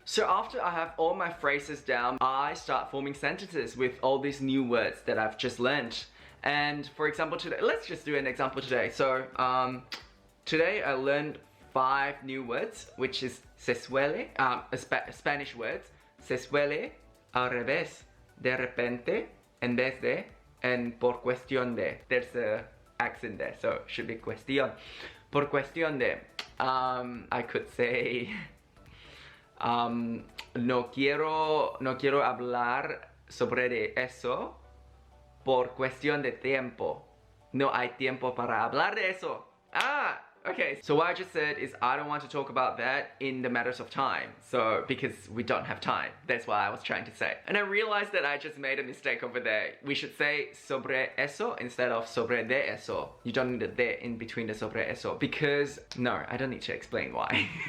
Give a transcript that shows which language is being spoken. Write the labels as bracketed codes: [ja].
[en] So after I have all my phrases down, I start forming sentences with all these new words that I've just learned. And for example today, let's just do an example today. So today I learned 5 new words, which is [es] se suele, [en] Spanish words. [es] Se suele, al revés, de repente, en vez de, [en] and [es] por cuestión de. [en] There's a accent there, so it should be cuestión. [es] Por cuestión de. I could say no quiero hablar sobre de eso por cuestión de tiempo. No hay tiempo para hablar de eso. [en] Okay, so what I just said is I don't want to talk about that in the matters of time. So, because we don't have time. That's what I was trying to say. And I realized that I just made a mistake over there. We should say [es] sobre eso [en] instead of [es] sobre de eso. [en] You don't need a de in between the [es] sobre eso [en] because, no, I don't need to explain why.